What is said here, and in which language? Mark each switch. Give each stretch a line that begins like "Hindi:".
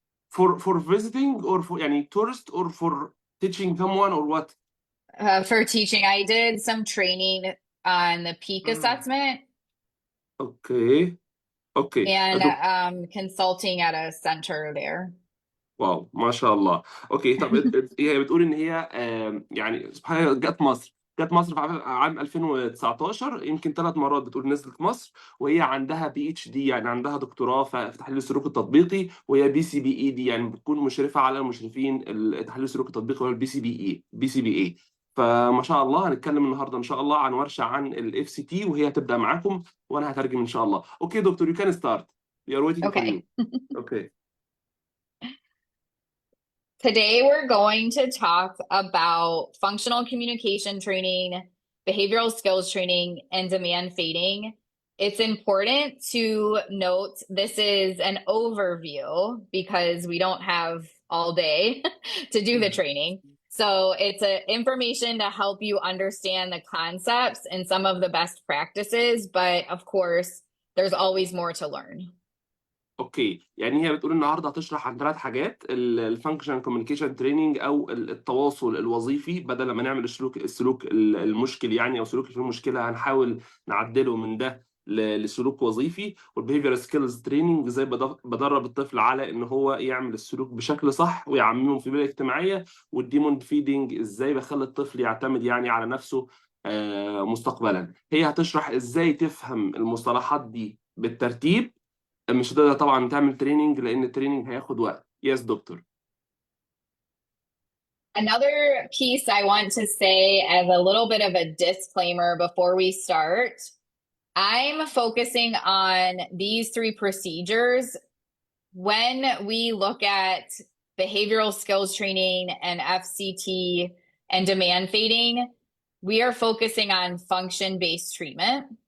English: For visiting, or for يعني tourist, or for teaching someone, or what? For teaching, I did some training on the peak Mm. assessment Okay. Okay. and consulting at a center there.
Arabic: واو ما شاء الله. اوكي طب هي بتقول ان هي يعني سبحان الله جت مصر في عام 2019، يمكن 3 مرات بتقول نزلت مصر. وهي عندها بي اتش دي، يعني عندها دكتوراه في تحليل السلوك التطبيقي، وهي BCBA-D، يعني بتكون مشرفه على المشرفين تحليل السلوك التطبيقي، وهو BCBA. فما شاء الله هنتكلم النهارده ان شاء الله عن ورشه عن الاف سي تي، وهي هتبدا معاكم وانا هترجم ان شاء الله.
English: Okay doctor, you can start. We are waiting for you. Okay. Okay. Today, we're going to talk about functional communication training, behavioral skills training, and demand fading. It's important to note this is an overview because we don't have all day to do the training. So it's information to help you understand the concepts and some of the best practices, but of course, there's always more to learn.
Arabic: اوكي، يعني هي بتقول النهارده هتشرح عن 3 حاجات: الفانكشن كوميونيكيشن تريننج، او التواصل الوظيفي. بدل ما نعمل السلوك المشكل يعني، او سلوك فيه مشكله، هنحاول نعدله من ده لسلوك وظيفي. والبيهيفير سكيلز تريننج، ازاي بدرب الطفل على ان هو يعمل السلوك بشكل صح ويعممه في البيئه الاجتماعيه. والديمون فيدنج، ازاي بخلي الطفل يعتمد يعني على نفسه مستقبلا. هي هتشرح ازاي تفهم المصطلحات دي بالترتيب. مش هتقدر طبعا تعمل تريننج لان التريننج هياخد وقت.
English: Yes doctor. Another piece I want to say as a little bit of a disclaimer before we start, I'm focusing on these 3 procedures. When we look at behavioral skills training and FCT and demand fading, we are focusing on function-based treatment.